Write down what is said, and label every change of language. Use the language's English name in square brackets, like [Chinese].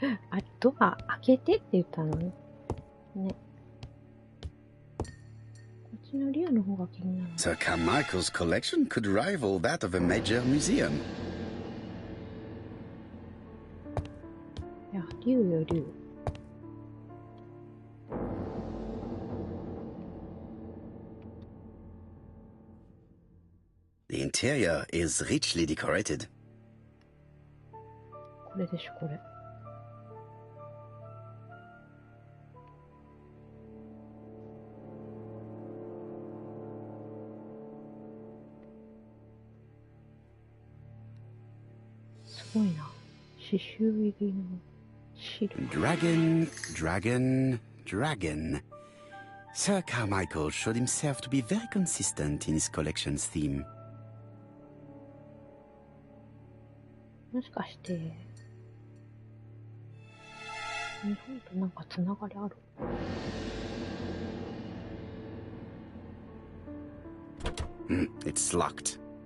[Japanese] あ、ドア開けてって言ったのね。ね。こっちの竜の方が気になる。 [English] Sir Carmichael's collection could rival that of a major museum. [Japanese] いや、竜よ竜。 [English] The interior is richly decorated. [Japanese] これでしょ、これ。すごいな。刺繍入りのシール。 [English] Dragon, dragon, dragon. Sir Carmichael showed himself to be very consistent in his collection's theme. [Japanese] もしかして、日本となんかつながりある？ [English] It's locked.